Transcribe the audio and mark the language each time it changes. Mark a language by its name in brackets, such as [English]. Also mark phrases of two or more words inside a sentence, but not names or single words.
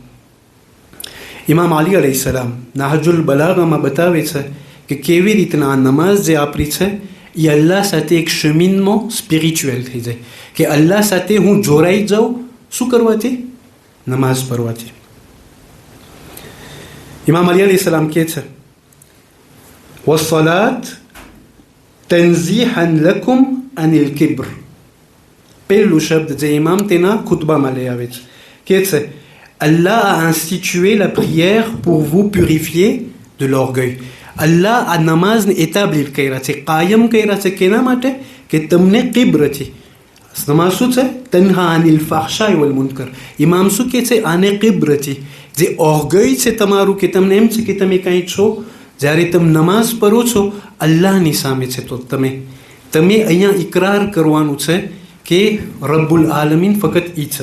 [Gujarati] ઇમામ અલી અલૈહિસ્સલામ નાહજુલ બલાગામાં બતાવે છે કે કેવી રીતના આ નમાઝ જે આપણી છે એ અલ્લાહ સાથે એક શમીનમાં સ્પિરિચ્યુઅલ થઈ જાય, કે અલ્લાહ સાથે હું જોડાઈ જાઉં. શું કરવાથી? નમાઝ પઢવાથી. ઇમામ અલી અલૈહિસ્સલામ કહે છે [Arabic] والصلاة تنزيحا لكم عن الكبر. [Gujarati] પહેલું શબ્દ જે ઇમામ તેના ખુતબામાં લઈ આવે છે કે છે [French] Allah a institué la prière pour vous purifier de l'orgueil. [Gujarati] Allah આ નમાઝને એતાબ્લીલ કર્યા છે, કાયમ કર્યા છે કેના માટે? કે તમને કિબ્રથી. નમાઝ શું છે? [Arabic] تنهى عن الفحشاء والمنكر. [Gujarati] ઇમામ શું કહે છે? આને કિબ્રથી, જે ઓર્ગય છે તમારું, કે તમને એમ છે કે તમે કાંઈ છો, જ્યારે તમે નમાઝ પઢો છો અલ્લાહની સામે છે, તો તમે અહીંયા ઇકરાર કરવાનું છે કે [Arabic] رب العالمين [Gujarati] ફકત ઈ છે.